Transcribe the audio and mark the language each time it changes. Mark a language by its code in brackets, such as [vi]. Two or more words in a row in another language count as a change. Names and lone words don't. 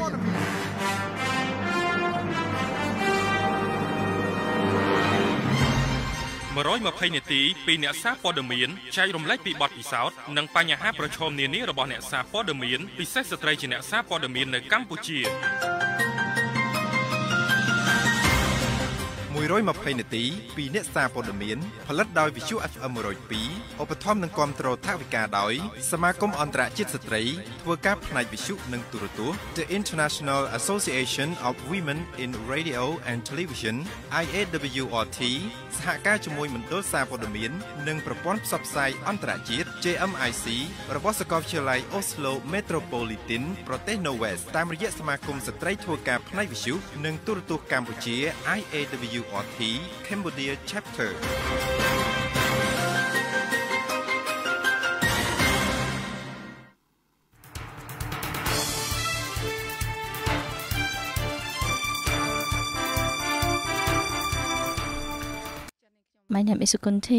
[km] 120 នាទីពីអ្នកសារព័ត៌មានចែករំលែកពីបទពិសោធន៍និងបញ្ហាប្រឈមនានារបស់អ្នកសារព័ត៌មានពិសេសស្ត្រីជាអ្នកសារព័ត៌មាននៅកម្ពុជា 120 នាទីពីអ្នកសារព័ត៌មានផលិតដោយ Visu FM 102 ឧបត្ថម្ភនិងគាំទ្រថវិកាដោយ សមាគមអន្តរជាតិស្ត្រីធ្វើការផ្នែកវិទ្យុនិងទូរទស្សន៍ [en] The International Association of Women in Radio and Television [km] IAWRT សហការជាមួយមណ្ឌលសារព័ត៌មាននិងប្រព័ន្ធផ្សព្វផ្សាយអន្តរជាតិ JMIC របស់សាកលវិទ្យាល័យ Oslo Metropolitan ប្រទេស Norway តាមរយៈសមាគមស្ត្រីធ្វើការផ្នែកវិទ្យុនិងទូរទស្សន៍កម្ពុជា IAWRT Cambodia Chapter [en] My name is Sokunthy.